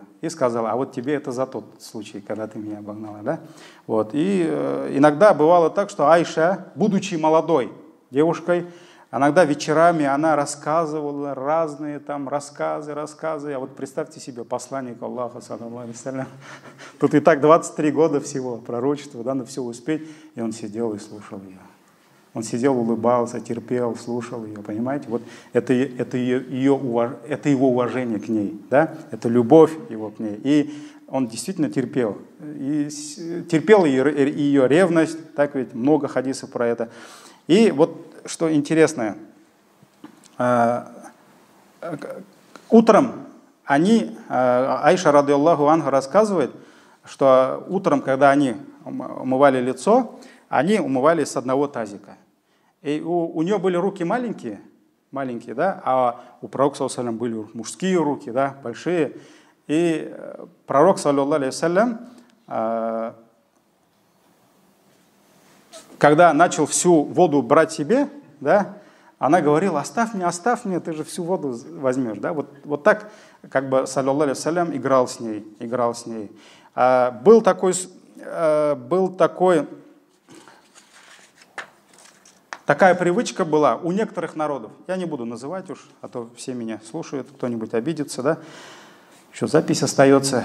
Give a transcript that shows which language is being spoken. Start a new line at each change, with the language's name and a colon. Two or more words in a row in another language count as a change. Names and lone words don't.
Russian: И сказал, а вот тебе это за тот случай, когда ты меня обогнала. Да? Вот. И иногда бывало так, что Айша, будучи молодой девушкой, иногда вечерами она рассказывала разные там рассказы. А вот представьте себе, посланник Аллаха,
Arabic: صلى الله عليه وسلم,
Russian: тут и так 23 года всего пророчества, да, на все успеть, и он сидел и слушал ее. Он сидел, улыбался, терпел, слушал ее, понимаете? Вот это его уважение к ней, да? Это любовь его к ней. И он действительно терпел. И терпел ее ревность, так ведь много хадисов про это. И вот что интересно, утром Айша,
Arabic: رضي الله عنها,
Russian: рассказывает, что утром, когда они умывали лицо, они умывались с одного тазика. И у нее были руки маленькие, да, а у пророка,
Arabic: صلى الله عليه وسلم,
Russian: были мужские руки, да, большие. И пророк,
Arabic: صلى الله عليه وسلم,
Russian: когда начал всю воду брать себе, да, она говорила, оставь меня, ты же всю воду возьмешь. Да? Вот так, как бы,
Arabic: صلى الله عليه وسلم,
Russian: играл с ней. Такая привычка была у некоторых народов. Я не буду называть уж, а то все меня слушают, кто-нибудь обидится, да? Еще запись остается.